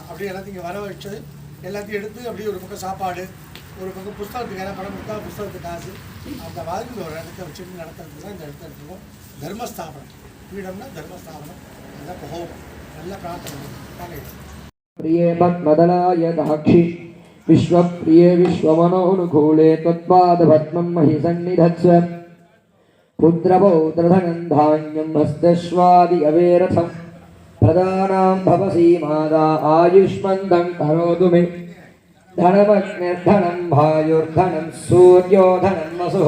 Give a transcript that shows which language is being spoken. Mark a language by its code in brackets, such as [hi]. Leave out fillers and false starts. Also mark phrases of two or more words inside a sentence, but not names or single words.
[ta] அப்படியே எல்லாத்தையும் இங்கே வர வச்சு எல்லாத்தையும் எடுத்து அப்படியே ஒரு பக்கம் சாப்பாடு, ஒரு பக்கம் புஸ்தகத்துக்கு யாராவது படம் கொடுத்தா புஸ்தகத்துக்கு காசு, அந்த மாதிரி ஒரு இடத்த வச்சுட்டு நடத்துறதுக்கு தான் இந்த இடத்த எடுத்துருக்கோம். தர்மஸ்தாபனம், பீடம்னா தர்மஸ்தாபனம். நல்லா ஹோமம், நல்லா பிரார்த்தனை. [sa] प्रिये मत्मतलाय दाक्षि विश्वप्रिये विश्वमनोनुकूले त्वत्पादपद्मं महि सन्निधत्स्व पुत्रपौत्रधनं धान्यं हस्तश्वादि अवेरथं प्रदानां भवसि मादा आयुष्मन्दं करोतु मे धनमग्निर्धनं भायुर्धनं सूर्यो धनं वसुः